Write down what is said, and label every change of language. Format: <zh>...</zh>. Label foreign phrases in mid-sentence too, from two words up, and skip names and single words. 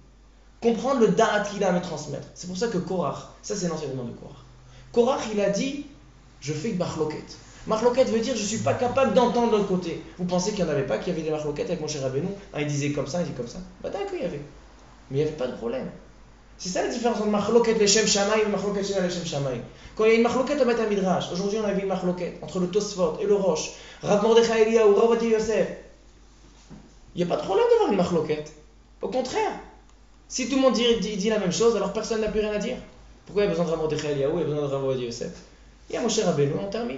<fr>Comprendre le da'at qu'il a à me transmettre. C'est pour ça que Korach, ça c'est l'enseignement de Korach. Korach, il a dit, je fais une mahloket. Mahloket veut dire, je ne suis pas capable d'entendre l'autre côté. Vous pensez qu'il n'y en avait pas, qu'il y avait des mahloket avec Moshe Rabbeinu? Un il disait comme ça, il dit comme ça. Bah d'accord, il y avait. Mais il n'y avait pas de problème. C'est ça la différence entre</fr> <he>מחלוקת לשם שמים</he> <fr>et</fr> <he>מחלוקת שאינה לשם שמים.</he> <fr>Quand il y a une mahloket au Beth Midrash, aujourd'hui on avait une mahloket entre le Tosfot et le Rosh, Rav Mordechai Eliyahu, Rav Ovadia Yosef. Il n'y a pas de problème d'avoir une mahloket. Au contraire. Si tout le monde dit la même chose, alors personne n'a plus rien à dire. Pourquoi il y a besoin de Rav Mordechai Eliyahu, il y a besoin de Rav Ovadia Yosef? Il y a Moshe Rabbeinu, on termine.</fr>